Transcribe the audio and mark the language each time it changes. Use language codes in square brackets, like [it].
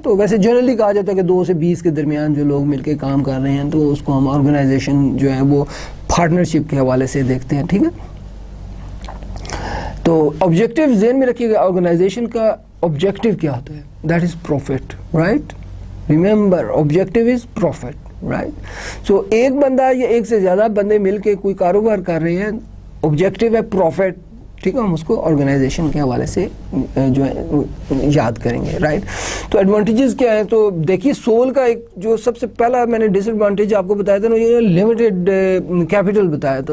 [ur] تو ویسے جنرلی کہا جاتا ہے کہ 2 سے 20 کے درمیان جو لوگ مل کے کام کر رہے ہیں تو اس کو ہم آرگنائزیشن جو ہے وہ پارٹنرشپ کے حوالے سے دیکھتے ہیں, ٹھیک ہے. تو آبجیکٹیو ذہن میں رکھیے گا, آرگنائزیشن کا آبجیکٹیو کیا ہوتا ہے, [en] That is profit, right. Remember objective is profit, right. [ur] سو ایک بندہ یا ایک سے زیادہ بندے مل کے کوئی کاروبار کر رہے ہیں, آبجیکٹیو ہے پروفٹ, ٹھیک ہے. ہم اس کو آرگنائزیشن کے حوالے سے جو ہے یاد کریں گے, رائٹ. تو ایڈوانٹیجز کیا ہیں؟ تو دیکھیے سول کا ایک جو سب سے پہلا میں نے ڈس ایڈوانٹیج آپ کو بتایا تھا نا, یہ لمیٹڈ کیپٹل بتایا تھا.